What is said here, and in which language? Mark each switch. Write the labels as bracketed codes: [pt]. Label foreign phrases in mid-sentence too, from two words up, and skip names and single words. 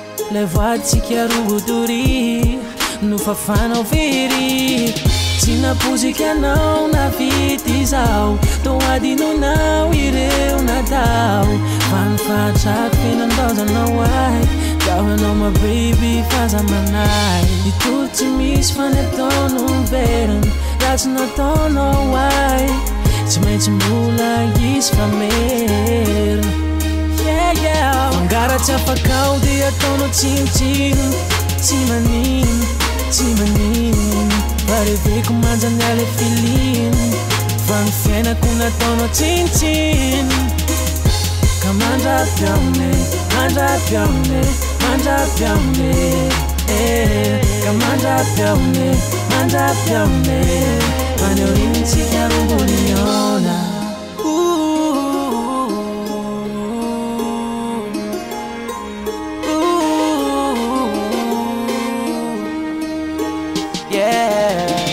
[mg] Ilay voaditsika roa dory no fafanao very. Tsy napozika anao na vity izao. Toa adinonao ireo natao. Fa ny fahatrako fiainan-daozanao ahy. Zaho anao [en] my baby [mg] fa za manahy. Ny toro tsy misy fa ny ataonao miverina. Raha tsy nataonao ahy, tsy maintsy mbola izy fa merina. Yeah, yeah. Mangaratsy afaka ao dia ataonao tsinotsino. Tsy manino, tsy manino. Fa reveko manja ny ale filiny. Fa ny fiainako nataonao tsinotsino. Ka mandrapy amine, mandrapy amine, mandrapy amine. Eh, ka mandrapy amine, mandrapy amine. Fa ny aoriantsika roa mbola miaona. Ooh. Ooh. Yeah.